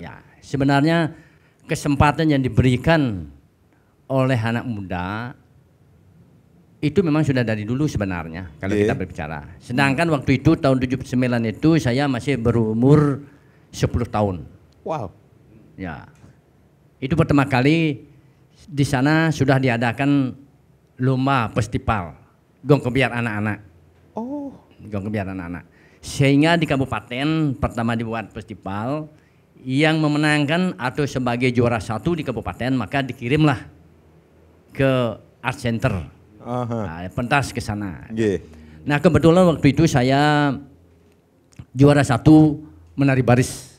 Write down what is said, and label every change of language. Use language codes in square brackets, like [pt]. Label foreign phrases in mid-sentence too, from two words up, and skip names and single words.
[id] Ya, sebenarnya kesempatan yang diberikan oleh anak muda itu memang sudah dari dulu sebenarnya kalau kita berbicara. Sedangkan waktu itu tahun 79 itu saya masih berumur 10 tahun. Wow. Ya. Itu pertama kali di sana sudah diadakan lomba festival gong kebiar anak-anak. Oh, gong kebiar anak-anak. Sehingga di kabupaten pertama dibuat festival yang memenangkan atau sebagai juara 1 di kabupaten, maka dikirimlah ke Art Center. Pentas ke sana. Nah, kebetulan waktu itu saya juara 1 menari baris.